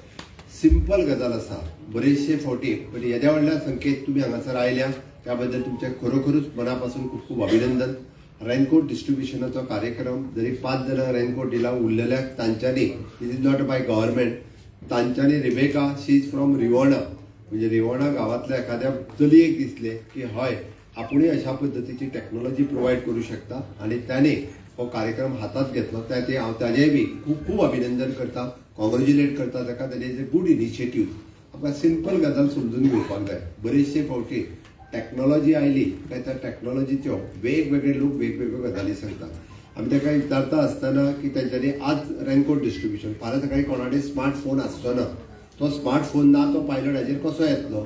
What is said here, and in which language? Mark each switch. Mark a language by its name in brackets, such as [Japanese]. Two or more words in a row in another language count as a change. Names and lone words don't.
[Konkani] सिंपल गजाल आसा, बरेचशे फावटी पण येद्या व्हडल्या संख्येत तुम्ही हांगासर आयल्या त्याबद्दल तुमचे खरोखरूच मनापासून खूप खूप अभिनंदन. रेनकोट डिस्ट्रीब्युशनाचो कार्यक्रम जरी 5 जणांक रेनकोट दिला, उरलेल्याक तांच्यांनी, [English] it is not by government, [Konkani] तांच्यांनी रिबेका [English] she is from [Konkani] रिवोणा, म्हणजे रिवोणा गावातल्या एखाद्या चलयेक दिसले की हय आपुणूय अशा पद्धतीची टेक्नॉलॉजी प्रोवायड करू शकता आणि त्याने हो कार्यक्रम हातात घेतलो. ते हांव ताजेय बी खूप खूप अभिनंदन करता, कॉंग्रॅच्युलेट करता ताका. [English] that is a good initiative. [Konkani] आमकां सिंपल गजाल समजून घेवपाक जाय. बरेचशे फावटी टेक्नॉलॉजी आयली काय त्या टेक्नॉलॉजीच्यो वेगवेगळे लोक वेगवेगळ्यो गजाली सांगतात. आमी ताका विचारता आसतना की तेंच्यांनी आज [English] raincoat distribution, [Konkani] फाल्यां सकाळी कोणा कडेन स्मार्टफोन आसचो ना, तो स्मार्टफोन ना तो पायलट हाजेर कसो येतलो.